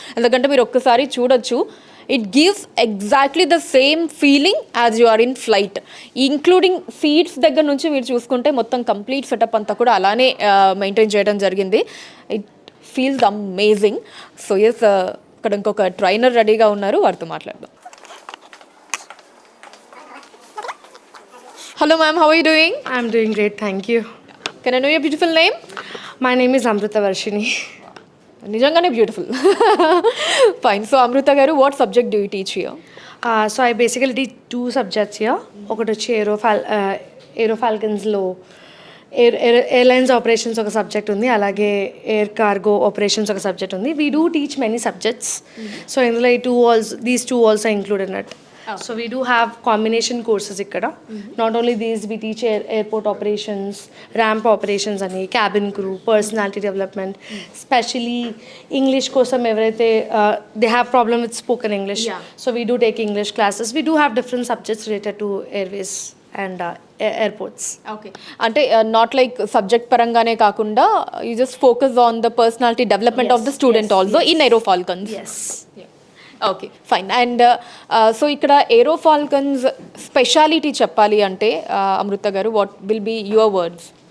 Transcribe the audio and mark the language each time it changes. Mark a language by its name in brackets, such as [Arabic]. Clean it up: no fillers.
[Telugu] ఎందుకంటే మీరు ఒక్కసారి చూడొచ్చు, [English] It gives exactly the same feeling as you are in flight. [Telugu] Including seats దగ్గర నుంచి మీరు చూసుకుంటే మొత్తం కంప్లీట్ సెటప్ అంతా కూడా అలానే మెయింటైన్ చేయడం జరిగింది. [English] It feels amazing. [Telugu] So yes, ఇక్కడ ఇంకొక ట్రైనర్ రెడీగా ఉన్నారు, వారితో మాట్లాడదాం. [English] Hello ma'am, how are you doing? I'm doing great, thank you. Can I know your beautiful name? My name is Amrita Varshini. [Telugu] నిజంగానే బ్యూటిఫుల్. ఫైన్. [English] So Amrita గారు, what subject do you teach here? So I basically teach 2 subjects here. [Telugu] ఒకటి వచ్చి ఏరో ఫాల్కన్స్లో airlines operations ఒక subject ఉంది, అలాగే air cargo operations ఒక subject ఉంది. [English] We do teach many subjects. So ఇందులో these two also included not. So we do have combination courses ikkada. Not only these, we teach airport operations, ramp operations ani, cabin crew, personality development, especially [Telugu] English kosam evaraithe [English] they have problem with spoken English. So we do take English classes. We do have different subjects related to airways and airports. Okay, అంటే not like subject [Telugu] పరంగానే కాకుండా [English] You just focus on the personality development of the student also in Aero Falcons. Yes. Okay fine. And so ఇక్కడ Aero Falcons speciality [Telugu] చెప్పాలి అంటే [English] అమృత గారు, what will be your words?